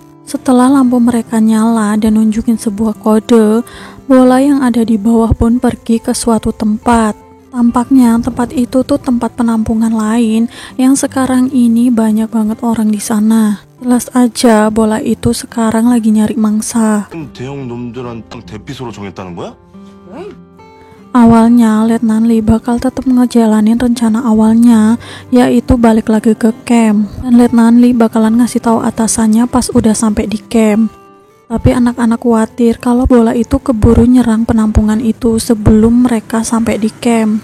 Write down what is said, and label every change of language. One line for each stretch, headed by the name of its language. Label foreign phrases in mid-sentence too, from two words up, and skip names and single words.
Indonesian: Setelah lampu mereka nyala dan nunjukin sebuah kode, bola yang ada di bawah pun pergi ke suatu tempat. Tampaknya tempat itu tuh tempat penampungan lain yang sekarang ini banyak banget orang di sana. Jelas aja bola itu sekarang lagi nyari mangsa.
Korean: 대형 놈들한테 대피소로 정했다는 거야?
Indonesian: Awalnya Letnan Lee bakal tetap ngejalanin rencana awalnya, yaitu balik lagi ke camp. Dan Letnan Lee bakalan ngasih tahu atasannya pas udah sampai di camp. Tapi anak-anak khawatir kalau bola itu keburu nyerang penampungan itu sebelum mereka sampai di camp.